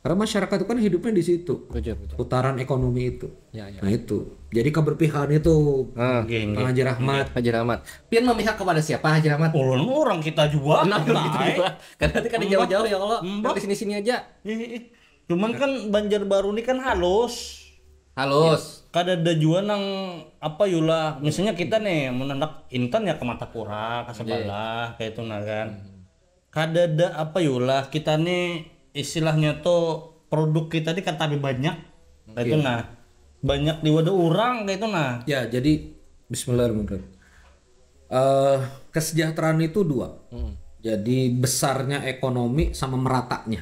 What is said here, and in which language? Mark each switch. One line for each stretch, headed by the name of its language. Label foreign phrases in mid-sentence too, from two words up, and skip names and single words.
Indonesian: Karena masyarakat itu kan hidupnya di situ. Betul. Putaran ekonomi itu. Ya. Nah itu. Jadi keberpihakan itu Pak Haji Rahmat. Haji Rahmat.
Banjar: Pian memihak kepada siapa Haji Rahmat? Ulun orang kita juga.
Indonesian: Nah, gitu juga. Karena nanti kan jauh-jauh ya Allah. Dari sini-sini aja. Cuman kan Banjarbaru ini kan halus.
Banjar: Kada ada juga nang apa yulah. Misalnya kita nih menandak Intan ya ke Matapura, ke sebelah kayak itu nah kan. Kada ada apa yulah kita nih istilahnya tuh produk kita ini kan tapi banyak kayak itu nah. Banyak di wadah orang kayak itu nah.
Indonesian: Ya, jadi bismillahirrahmanirrahim. Kesejahteraan itu dua. Jadi besarnya ekonomi sama meratanya.